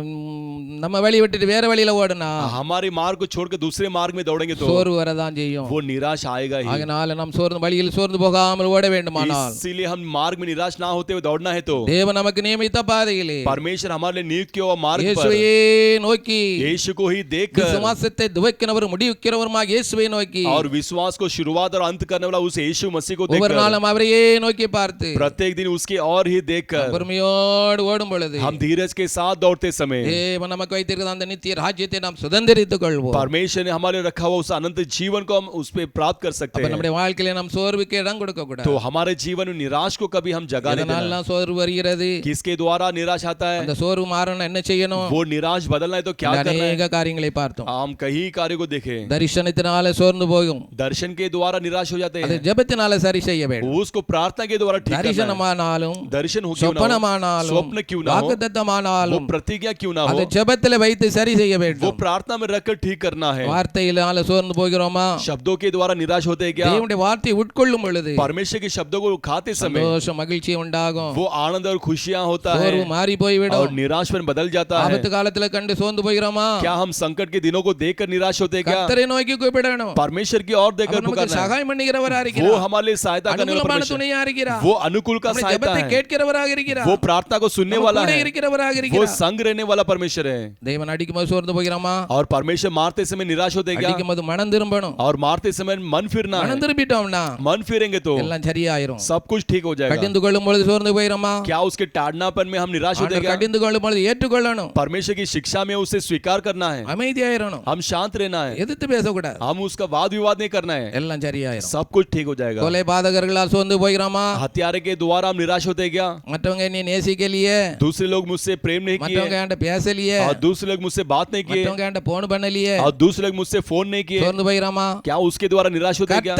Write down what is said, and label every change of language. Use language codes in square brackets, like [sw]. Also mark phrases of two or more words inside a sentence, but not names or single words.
[ta] நம்ம வழி விட்டுட்டு வேற வழியில ஓடனா [hi] हमारे मार्ग को छोड़कर दूसरे मार्ग में दौड़ेंगे तो [ta] சோர்வு வரதான் செய்யும். [hi] वो निराश आएगा ही। [ta] ஆகையால நாம் வழியில் சோர்ந்து போகாமல் ஓட வேண்டுமானால், [hi] इसीलिए हम मार्ग में निराश ना होते हुए दौड़ना है तो [ta] தேவன் நமக்கு நியமித்த பாதையிலே [hi] परमेश्वर हमारे लिए नियुक्त किया हुआ मार्ग पर [ta] இயேசுவையே நோக்கி, [hi] यीशु को ही देखकर, [ta] விசுவாசத்தை துவக்கினவர் முடிக்கிறவருமாக இயேசுவை நோக்கி, [hi] और विश्वास को शुरुआत और अंत करने वाला उस यीशु मसीह को [ta] ஒவ்வொரு [hi] देखकर, [ta] நாளும் அவரையே நோக்கி பார்த்து [hi] प्रत्येक दिन उसकी और ही देखकर, [ta] பொறுமையோடு ஓடும் பொழுது [hi] हम धीरज के साथ दौड़ते समय [ta] தேவன் நமக்கு வைத்திருக்கிற அந்த நித்திய ராஜ்யத்தை நாம் சுதந்திரித்துக் கொள்வோம். [hi] परमेश्वर ने हमारे रखा हुआ उस अनंत जीवन को हम उस पे प्राप्त कर सकते [ta] அப்ப [hi] हैं। [ta] நம்முடைய வாழ்க்கையில நாம் சோர்வுக்கு இடம் கொடுக்க கூடாது. [hi] तो हमारे जीवन में निराश को कभी हम जगह नहीं देना। [ta] எதனால சோர்வு வருகிறது, [hi] किसके द्वारा निराश आता है, [ta] அந்த சோர்வு மாறணும் என்ன செய்யணும், [hi] वो निराश बदलना है तो क्या करना है। [ta] அநேக காரியங்களை பார்த்தோம். [hi] हम कई कार्यों को देखे, [ta] தரிசனத்தினால சோர்ந்து போகும், [hi] दर्शन के द्वारा निराश हो जाते [ta] அது [hi] हैं, [ta] ஜெபத்தினால சரி செய்ய வேண்டும். [hi] उसको प्रार्थना के द्वारा ठीक करना है। [ta] தரிசனமானாலும் [hi] दर्शन हो क्यों ना हो, [ta] சொப்பனமானாலும் [hi] स्वप्न क्यों ना हो, वो [ta] வாக்குத்தத்தமானாலும் [hi] प्रतिज्ञा क्यों ना [ta] அது [hi] हो, [ta] ஜெபத்திலே வைத்து சரி செய்ய [hi] वो [ta] வேண்டும். [hi] प्रार्थना में रखकर ठीक करना है। [ta] வார்த்தையினால சோர்ந்து போகிறோமா, [hi] शब्दों के द्वारा निराश होते हैं क्या, [ta] தேவனுடைய வார்த்தையை உட்கொள்ளும் பொழுது [hi] परमेश्वर के शब्दों को खाते समय [ta] சந்தோஷம் மகிழ்ச்சி உண்டாகும், [hi] वो आनंद और खुशियां होता है, [ta] சோர்வு மாறி போய்விடும். [hi] और निराशपन बदल जाता है। [ta] ஆபத்து காலத்துல கண்டு சோர்ந்து போகிறோமா, [hi] क्या हम संकट के दिनों को देखकर निराश होते हैं क्या, [ta] கர்த்தரை நோக்கி கூப்பிடணும். [hi] परमेश्वर की ओर देखकर [ta] அவர் நமக்கு [hi] पुकारना है। [ta] சகாயம் பண்ணுகிறவரா [hi] वो [ta] இருக்கிறார், [hi] हमारे लिए सहायता करने वाला [ta] அனுகூலமான [hi] परमेश्वर, [ta] துணையா இருக்கிறார், [hi] वो अनुकूल का [ta] நம்முடைய [hi] सहायता [ta] ஜெபத்தை [hi] है, [ta] கேட்கிறவராக இருக்கிறார், [hi] वो प्रार्थना को सुनने [ta] நம்ம [hi] वाला [ta] கூட [hi] है, [ta] இருக்கிறவராக [hi] वो [ta] இருக்கிறார். [hi] संग रहने वाला परमेश्वर है। [ta] தேவன் அடிக்கும்போது சோர்ந்து போகிறோமா, [hi] और परमेश्वर मारते समय निराश होते हैं क्या, [ta] அடிக்கும்போது மனம் திரும்பணும். [hi] और मारते समय मन फिरना है। [ta] மனம் திரும்பிட்டோம்னா [hi] मन फिरेंगे तो [ta] எல்லாம் சரியாயிரும். [hi] सब कुछ ठीक हो जाएगा। [ta] கடிந்து கொள்ளும் பொழுது சோர்ந்து போகிறோமா, [hi] क्या उसके टाड़नापन में हम निराश होते हैं [ta] ஆண்டவர் [hi] क्या, [ta] கடிந்து கொள்ளும் பொழுது ஏற்றுக்கொள்ளணும், [hi] परमेश्वर की शिक्षा में उसे स्वीकार करना है, [ta] அமைதியாயிரணும், [hi] हम शांत रहना है, [ta] எதிர்த்து பேசக்கூடாது, [hi] हम उसका वाद विवाद नहीं करना है, [ta] எல்லாம் சரியாயிரும். [hi] सब कुछ ठीक हो जाएगा। [ta] கொலை பாதகர்களால் சோர்ந்து போகிறோமா, [hi] हत्यारे के द्वारा हम निराश होते हैं क्या, [ta] மற்றவங்க நீ நேசிக்கலையே, [hi] दूसरे लोग मुझसे प्रेम नहीं [ta] மற்றவங்க [hi] किए, [ta] என்கிட்ட பேசலையே, [hi] और दूसरे लोग मुझसे बात नहीं किए, [ta] மற்றவங்க என்கிட்ட போன் பண்ணலையே, [hi] और दूसरे लोग मुझसे फोन नहीं किए, [ta] சோர்ந்து போகிறோமா, [hi] क्या उसके द्वारा निराश होते हैं क्या,